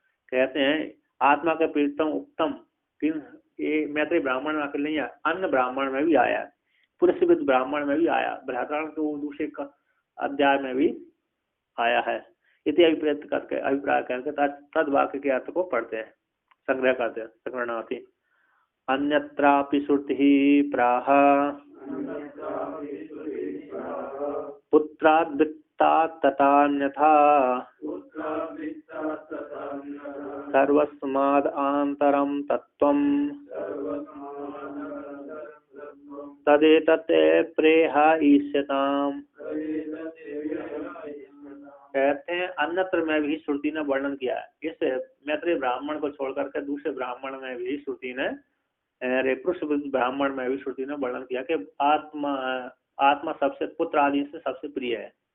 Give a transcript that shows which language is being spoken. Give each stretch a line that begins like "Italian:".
Hindi: कहते हैं आत्मा का प्रियतम उत्तम ये मैत्रेयी ब्राह्मण में अकेले नहीं है, अन्य ब्राह्मण में भी आया, पुरुषविद ब्राह्मण में भी आया, बृहदारण्य के दूसरे अध्याय में भी आया है। इति अभिप्राय करके तद वाक्य के अर्थ को पढ़ते हैं, संग्रह करते हैं, संग्रहणार्थी।
Sanskrit: अन्यत्रापि श्रुतिः प्राह पुत्राद् वित्तात् तथान्यथा सर्वस्माद् आन्तरं तत्त्वं तदेतत् प्रेह ईष्यताम्।
Hindi: कहते हैं अन्यत्र में भी श्रुति ने वर्णन किया है, इस मैत्रेय ब्राह्मण को छोड़ करके दूसरे ब्राह्मण में भी श्रुति ने अरे पुरुष ब्राह्मण में भी श्रुति ने वर्णन किया कि आत्मा सबसे पुत्र आदि से सबसे प्रिय है।